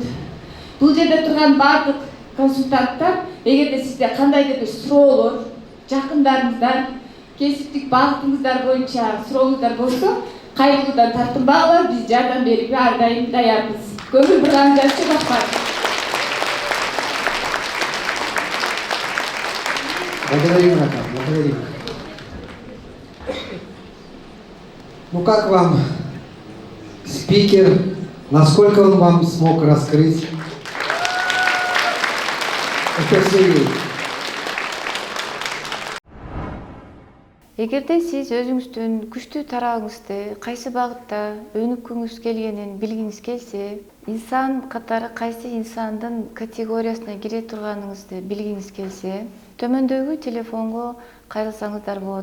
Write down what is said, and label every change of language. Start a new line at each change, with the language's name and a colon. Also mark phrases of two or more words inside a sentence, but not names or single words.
Kyrgyz: Бул жерде турган бардык консультанттар, эгерде сизде кандайдыр бир суроолор, жакындарыңыздар, кесиптик багытыңыздар боюнча сурооңуздар болсо, кайгылуудан тартынбагыла, биз жардам берүүгө ар дайым даярбыз. Көңүл бурганыңыздар үчүн рахмат.
Russian: Благодарим, Рахат, благодарим. Ну как вам спикер? Насколько он вам смог раскрыть? Это все.
Kyrgyz: Эгерде сиз өзүңүздүн күчтүү тарабыңызды кайсы багытта өнүккүңүз келгенин билгиңиз келсе, инсан катары кайсы инсандын категориясына кире турганыңызды билгиңиз келсе, төмөндөгү телефонго кайрылсаңыздар болот.